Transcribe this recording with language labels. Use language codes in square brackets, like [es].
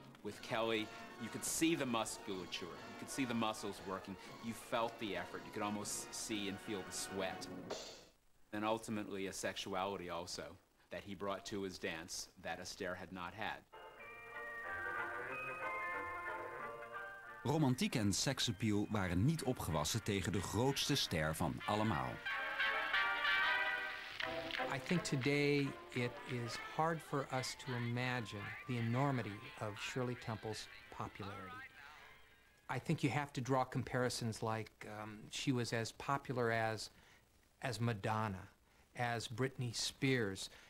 [en] With Kelly, you could see the musculature, you could see the muscles working, you felt the effort, you could almost see and feel the sweat. And ultimately a sexuality also that he brought to his dance that Astaire had not had. [nl] Romantiek en seksappeal waren niet opgewassen tegen de grootste ster van allemaal. [en] I think today it is hard for us to imagine the enormity of Shirley Temple's popularity. I think you have to draw comparisons like she was as popular as Madonna, as Britney Spears.